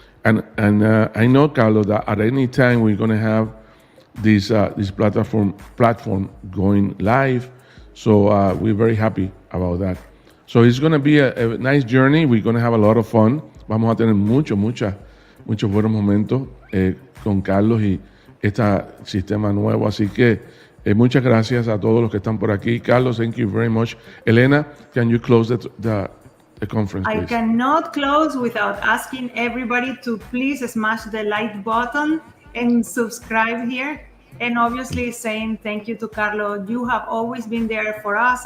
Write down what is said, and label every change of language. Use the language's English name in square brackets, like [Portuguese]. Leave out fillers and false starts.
[English] And I know, Carlos, that at any time we're going to have this platform going live. So we're very happy about that. So it's going to be a nice journey. We're going to have a lot of fun. [Spanish] Vamos a tener muchos buenos momentos con Carlos y este sistema nuevo. Así que muchas gracias a todos los que están por aquí. [English] Carlos, thank you very much. Elena, can you close the conference, please? I cannot close without asking everybody to please smash the like button and subscribe here. And obviously saying thank you to Carlos. You have always been there for us.